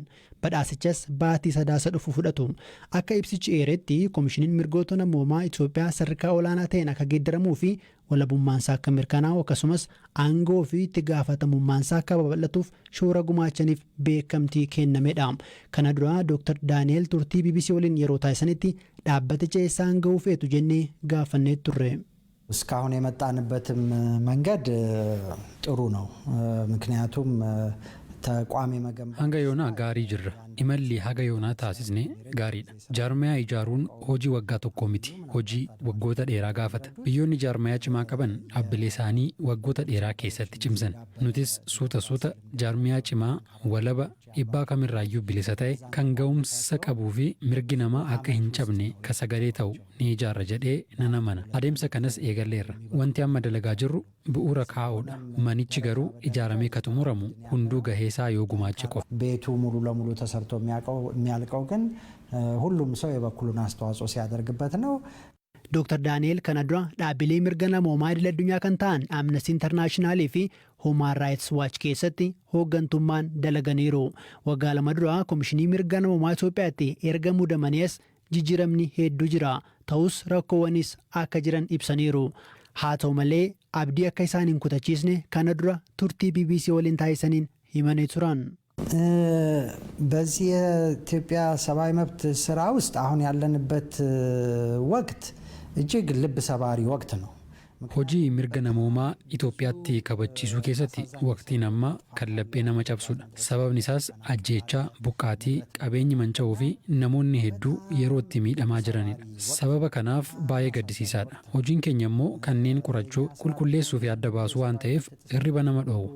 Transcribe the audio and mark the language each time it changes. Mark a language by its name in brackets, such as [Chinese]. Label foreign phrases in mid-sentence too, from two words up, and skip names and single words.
[Oromo] Badhaasichas baatii sadaasa dhufu fudhatu. Akka ibsichi eeretti Komishiniin mirgoota namoomaa Itoophiyaa sadarkaa olaanaa ta'een akka geeddaramuu fi walabummaansaa akka mirkanaa'u akkasumas aangoo fi itti gaafatamummaansaa akka babal'atuuf shoora gumaachaniif beekamtii kennamedha. Kana dura Dr. Daani'el turtii BBC waliin yeroo taasisanitti dhaabbaticha eessaan ga'uu feetu jennee gaafannee turre. [Amharic] እስካሁን የመጣንበትም መንገድ ጥሩ ነው ምክንያቱም ተቋም መገንባት [Oromo] hanga yoonaa gaarii jirra imalli haga yoonaa taasisne gaariidha jaarmayaa ijaaruun hojii waggaa tokkoo miti hojii waggoota dheeraa gaafata biyyoonni jaarmayaa cimaa qaban dhaabbilee isaanii waggoota dheeraa keessatti cimsan nutis suuta jaarmayaa cimaa walaba dhibbaa kamirraayyuu bilisa ta'e kan ga'umsa qabuu fi mirgi namaa akka hin cabne ka sagalee ta'u ni ijaarra jedhee nan amana adeemsa kanas eegalleerra wanti amma dalagaa jirru bu'uura kaa'uudha manichi garuu ijaaramee ka xumuramu hunduu gaheesaa yoo gumaache qofa [Amharic] ቤቱ ሙሉ ለሙሉ ተሰርቶ የሚያልቀው ግን ሁሉም ሰው የበኩሉን አስተዋጽኦ ሲያደርግበት ነው። [Oromo] Dr. Daani'el kana dura dhaabbilee mirga namoomaa idil addunyaa kan ta'an Amnesty International fi Human Rights Watch keessatti hooggantummaan dalaganiiru. Waggaa lama dura Komishinii mirga namoomaa Itoophiyaatti erga muudamaniis jijjiiramni hedduu jira. Ta'us rakkoowwanis akka jiran ibsaniiru. Haa ta'u malee abdii akka isaan hin kutachiisne kana dura turtii BBC waliin taasisaniin himanii turan. [Amharic] በዚህ የኢትዮጵያ ሰብአዊ መብት ስራ ውስጥ አሁን ያለንበት ወቅት እጅግ ልብ ሰባሪ ወቅት ነው። [Oromo] hojii mirga namoomaa Itoophiyaatti kabachiisuu keessatti waqtiin ammaa kan laphee nama cabsudha. Sababni isaas ajjeechaa, buqqaatii, qabeenyi manca'uu fi namoonni hedduu yeroo itti miidhamaa jiranidha. Sababa kanaaf baay'ee gaddisiisaadha. Hojiin keenya immoo kanneen qorachuu, qulqulleessuu fi adda baasuu waan ta'eef hirriba nama dhoowwu.